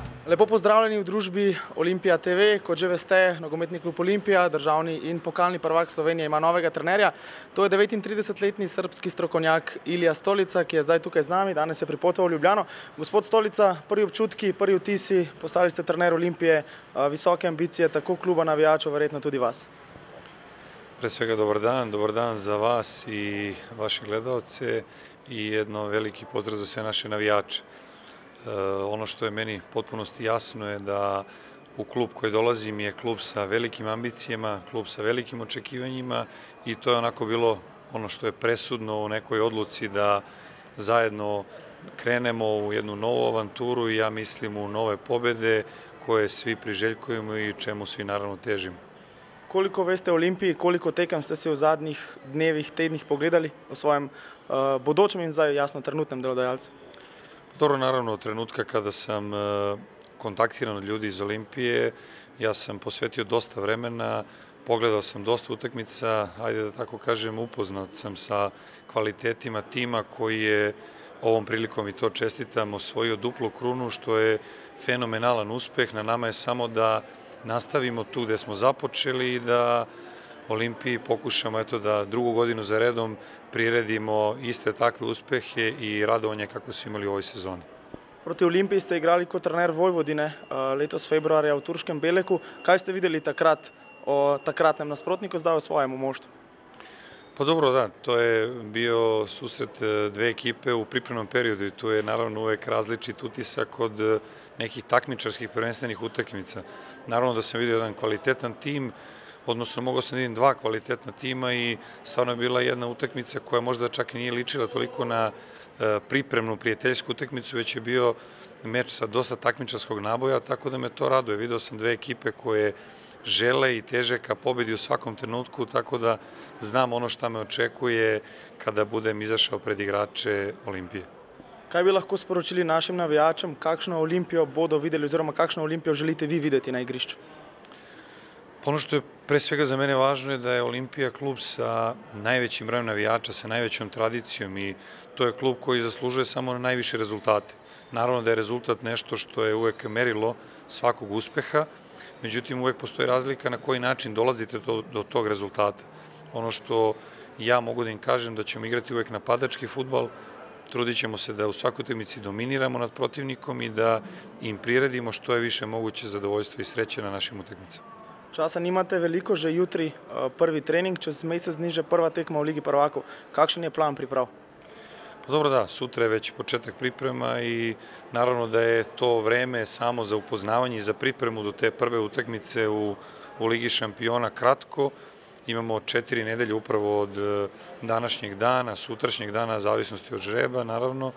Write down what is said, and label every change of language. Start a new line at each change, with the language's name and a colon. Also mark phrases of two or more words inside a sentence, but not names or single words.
Slovenian: Lepo pozdravljeni v družbi Olimpija TV. Kot že veste, nogometni klub Olimpija, državni in pokalni prvak Slovenije ima novega trenerja. To je 39-letni srbski strokovnjak Ilija Stolica, ki je zdaj tukaj z nami, danes je pripotoval v Ljubljano. Gospod Stolica, prvi občutki, prvi vtisi, postali ste trener Olimpije, visoke ambicije, tako kluba, navijačev, verjetno tudi vas.
Serbian: Pre svega dobar dan za vas i vaše gledalce i jedno veliki pozdrav za sve naše navijače. Ono što je meni potpunosti jasno je da u klub koji dolazim je klub sa velikim ambicijama, klub sa velikim očekivanjima i to je onako bilo ono što je presudno u nekoj odluci da zajedno krenemo u jednu novu avanturu i ja mislim u nove pobede koje svi priželjkujemo i čemu svi naravno težimo.
Slovenian: Koliko veste o Olimpiji, koliko tekem ste si v zadnjih dnevih, tednih pogledali o svojem bodočem in zdaj jasno trenutnem delodajalcu?
Serbian: Dobro, naravno, od trenutka kada sam kontaktiran od ljudi iz Olimpije, ja sam posvetio dosta vremena, pogledao sam dosta utakmica, ajde da tako kažem, upoznat sam sa kvalitetima tima koji je ovom prilikom, i to čestitam, osvojio duplu krunu, što je fenomenalan uspeh. Na nama je samo da nastavimo tu gde smo započeli i da Olimpiji pokušamo da drugu godinu za redom priredimo iste takve uspehe i radovanje kako su imali u ovoj sezoni.
Slovenian: Proti Olimpiji ste igrali kot trener Vojvodine letos februarja v turškem Beleku. Kaj ste videli takrat o takratnem nasprotniku, zdaj o svojemu moštvu?
Serbian: Pa dobro, da, to je bio susret dve ekipe u pripremnom periodu i tu je naravno uvek različit utisak od nekih takmičarskih prvenstvenih utakmica. Naravno da sam vidio jedan kvalitetan tim, odnosno mogao sam da vidim dva kvalitetna tima i stvarno je bila jedna utakmica koja možda čak i nije ličila toliko na pripremnu prijateljsku utakmicu, već je bio meč sa dosta takmičarskog naboja, tako da me to raduje. Video sam dve ekipe koje žele i teže ka pobedi u svakom trenutku, tako da znam ono šta me očekuje kada budem izašao pred igrače Olimpije.
Slovenian: Kaj bi lahko sporočili našim navijačem, kakšno Olimpijo bodo videli oziroma kakšno Olimpijo želite vi videti na igrišču?
Serbian: Ono što je pre svega za mene važno je da je Olimpija klub sa najvećim brojem navijača, sa najvećom tradicijom i to je klub koji zaslužuje samo najviše rezultate. Naravno da je rezultat nešto što je uvek merilo svakog uspeha, međutim uvek postoji razlika na koji način dolazite do tog rezultata. Ono što ja mogu da im kažem da ćemo igrati uvek napadački fudbal, trudit ćemo se da u svakoj utakmici dominiramo nad protivnikom i da im priredimo što je više moguće zadovoljstvo i sreće na našim utakmicama.
Slovenian: Časa nimate veliko, že jutri prvi trening, čez mesec dni že prva tekma v Ligi prvakov. Kakšen je plan priprav?
Serbian: Pa dobro, da, sutra je već početak priprema i naravno da je to vreme samo za upoznavanje i za pripremu do te prve utakmice u Ligi šampiona kratko. Imamo 4 nedelje upravo od današnjeg dana, sutrašnjeg dana, zavisnosti od žreba, naravno.